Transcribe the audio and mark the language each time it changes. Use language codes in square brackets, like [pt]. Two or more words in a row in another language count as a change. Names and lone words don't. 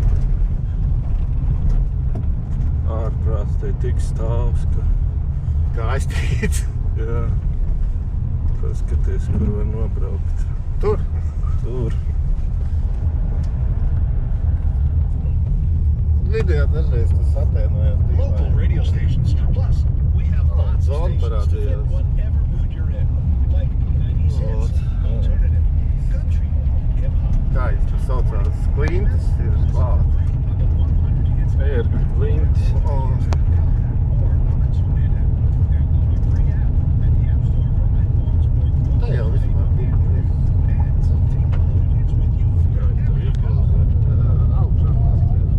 [lv] Ārprāts te tik stāvs, ka... Kā aiztīts. Jā. Paskaties, kur var nobraukt. Tur. Tur. Video dažreiz tas atēnojās [en] Local radio stations. Plus, we have lots of zone stations to fit [lv] parādījās. [en] whatever mood you're in. Like 90s hits, alternative, country, hip-hop. [lv] Kā viņš tur saucās? Klintis ir klāt. Ir lintis. Tā jau vispār bija. Augšā paspēr.